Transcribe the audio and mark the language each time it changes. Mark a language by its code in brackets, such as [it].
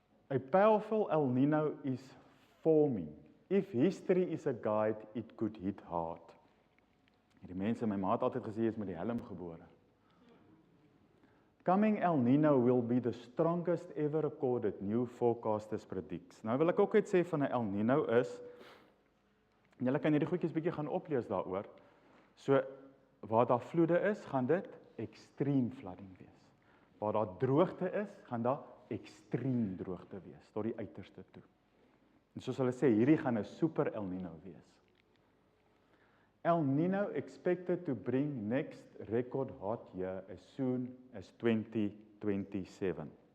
[en] A powerful El Nino is forming. If history is a guide, it could hit hard. [af] Die mense, my ma het altyd gesê, is met die helm gebore. [en] Coming El Nino will be the strongest ever recorded, new forecasters predicts. [af] Nou wil ek ook iets sê van 'n El Nino is, en julle kan hierdie goedjies bietjie gaan oplees daaroor. So, waar daar vloede is, gaan dit [en] extreme flooding [af] wees. Waar daar droogte is, gaan daar extreme droogte wees, tot die uiterste toe. En soos hulle sê, hierdie gaan 'n super El Nino wees. [en] El Nino expected to bring next record hot year as soon as 2027.